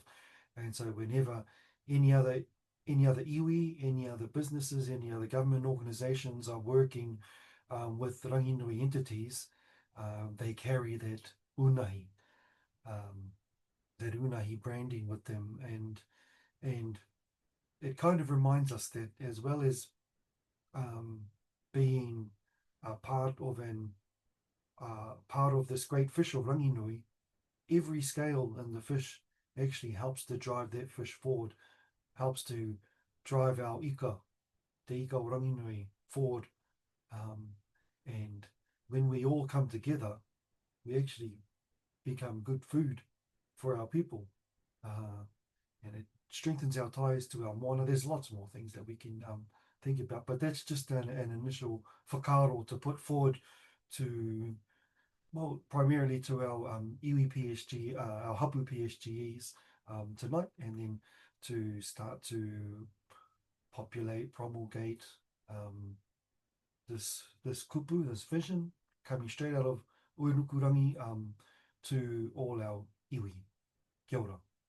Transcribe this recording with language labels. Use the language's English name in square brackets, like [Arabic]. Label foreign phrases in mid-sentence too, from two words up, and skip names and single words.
[English] And so whenever any other any other iwi, any other businesses, any other government organizations are working with Ranginui entities, they carry unahi, um, that unahi branding with them, and it kind of reminds us that as well as um, being a part of this great fish of Ranginui, every scale in the fish actually helps to drive that fish forward, helps to drive our ika, the [Māori] ika o Ranginui, [English] forward. Um, and when we all come together, we actually become good food for our people. Uh, and it strengthens our ties to our moana. There's lots more things that we can think about, but that's just an initial whakaaro to put forward to, well, primarily to our iwi PSG, our hapu PSGEs tonight, and then to start to populate, promulgate this kupu, this vision coming straight out of Uenukurangi to all our iwi. [Māori] Kia ora.